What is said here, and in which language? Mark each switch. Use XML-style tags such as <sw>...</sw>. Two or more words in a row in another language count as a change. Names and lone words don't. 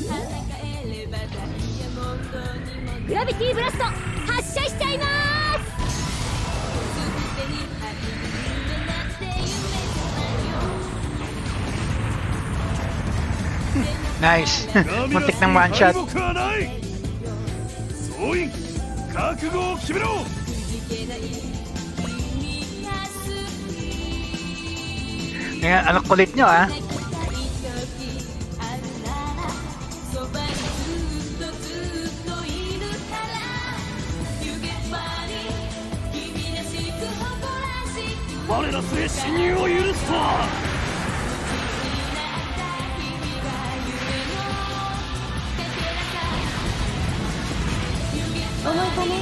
<ja>グラビティブラスト発射しちゃいます。</ja> <en>Nice.</en> <tl>Muntik ng</tl> <en>one shot.</en> <ja>総員、覚悟を決めろ。</ja> <tl>Ngayon, ano kulit nyo ah?</tl> <ja>「我ら末侵入を許すとは」思い込め。</ja>